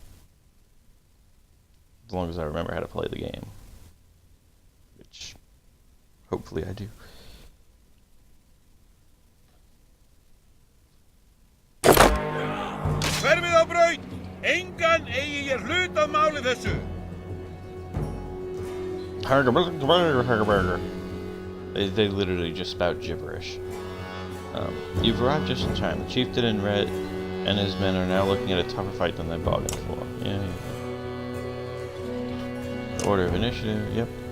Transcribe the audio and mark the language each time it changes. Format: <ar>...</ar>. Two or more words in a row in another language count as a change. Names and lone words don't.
<en>As long as I remember how to play the game. Which, hopefully I do.</en> <is>Hverfið á braut! Engan eigi ég hlut af máli þessu!</is> <en>They literally just spout gibberish. You've arrived just in time. The chieftain in red and his men are now looking at a tougher fight than they bargained for. Yeah. Order of initiative, yep.</en>